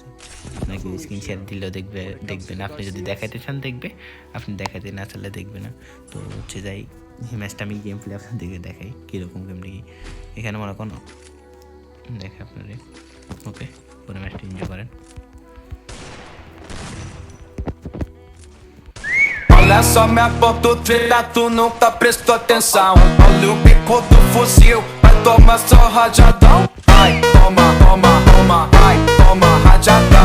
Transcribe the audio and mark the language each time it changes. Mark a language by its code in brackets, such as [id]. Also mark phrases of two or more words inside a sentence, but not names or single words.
[bn] আপনাকে [en] screen share [bn] দিলেও দেখবেন, আপনি যদি দেখাইতে চান দেখবে, আপনি দেখাইতে না চাইলে দেখবে না। তো হচ্ছে যাই এই ম্যাচটা আমি [en] game play [bn] আপনাদেরকে দেখাই কীরকম গেম নাকি। এখানে মনে করেন দেখে আপনারা, ওকে, পুরো ম্যাচটা এনজয় করেন। [pt] Olha só minha foto treta, tu nunca prestou atenção. Olha o bico do fuzil, vai tomar só rajadão. Vai, toma, toma, toma, vai, toma rajadão.